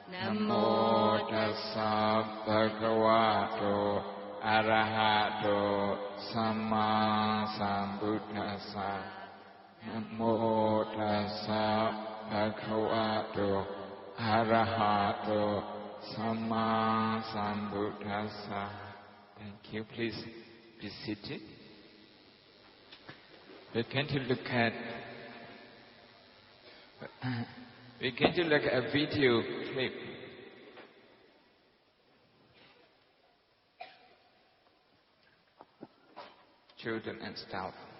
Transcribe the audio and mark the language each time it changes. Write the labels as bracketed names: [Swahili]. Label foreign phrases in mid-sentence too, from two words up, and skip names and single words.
[Pali] Namo tassa bhagavato arahato samma sambuddhassa. Namo tassa bhagavato arahato samma sambuddhassa. [English] Thank you. Please be seated. We're going to look at a video clip. Children and staff.